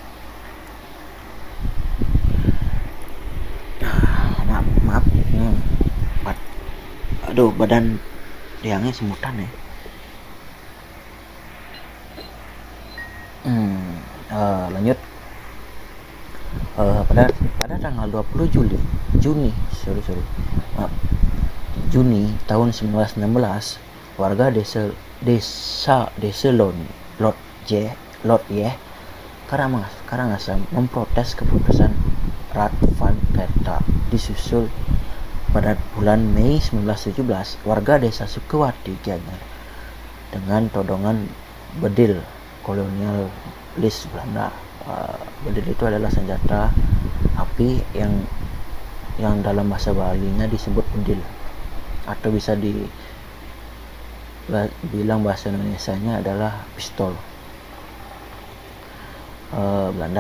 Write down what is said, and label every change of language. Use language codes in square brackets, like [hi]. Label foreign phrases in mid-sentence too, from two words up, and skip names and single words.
[id] Maaf, aduh badan tiangnya semutan ya. Lanjut. Pada tanggal 20 Juni tahun 1916, warga desa Lot Yeh Karangasem memprotes keputusan Rat Van Kerta. Disusul pada bulan Mei 1917, warga desa Sukawati Gianyar dengan todongan bedil kolonialis Belanda. Bedil itu adalah senjata api yang dalam bahasa Balinya disebut bedil, atau bisa dibilang bahasa Indonesianya adalah pistol Belanda.